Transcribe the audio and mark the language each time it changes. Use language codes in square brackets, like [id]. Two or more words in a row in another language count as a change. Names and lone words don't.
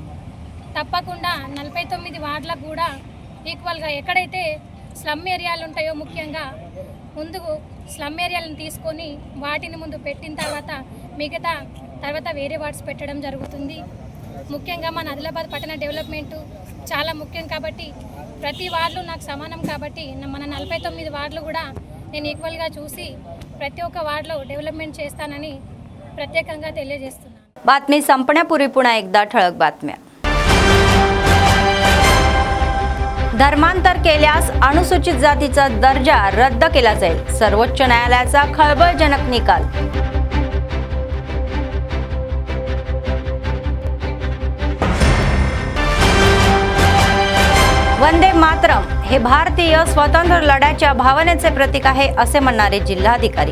[te] తప్పకుండా 49 వార్డులకు కూడా ఈక్వల్గా ఎక్కడైతే [en] slum areaలు [te] ఉంటాయో ముఖ్యంగా ముందు [en] slum areaలను [te] తీసుకొని వాటిని ముందు పెట్టిన తర్వాత మిగతా తర్వాత వేరే వార్డ్స్ పెట్టడం జరుగుతుంది. ముఖ్యంగా మన ఆదిలాబాద్ పట్టణ డెవలప్మెంట్ చాలా ముఖ్యం కాబట్టి ప్రతి వార్డులు నాకు సమానం కాబట్టి మన 49 వార్డులు కూడా నేను ఈక్వల్గా చూసి ప్రతి ఒక్క వార్డులో డెव्हलपमेंट చేస్తానని प्रत्येकांगा తెలియజేస్తున్నాను. [mr] बातमी संपण्यापूर्वी पुन्हा एकदा ठळक बातम्या. धर्मांतर केल्यास अनुसूचित जातीचा दर्जा रद्द केला जाईल. सर्वोच्च न्यायालयाचा खळबळजनक निकाल. वंदे मातरम हे भारतीय स्वातंत्र्य लढ्याच्या भावनेचे प्रतीक आहे असे म्हणणारे जिल्हाधिकारी.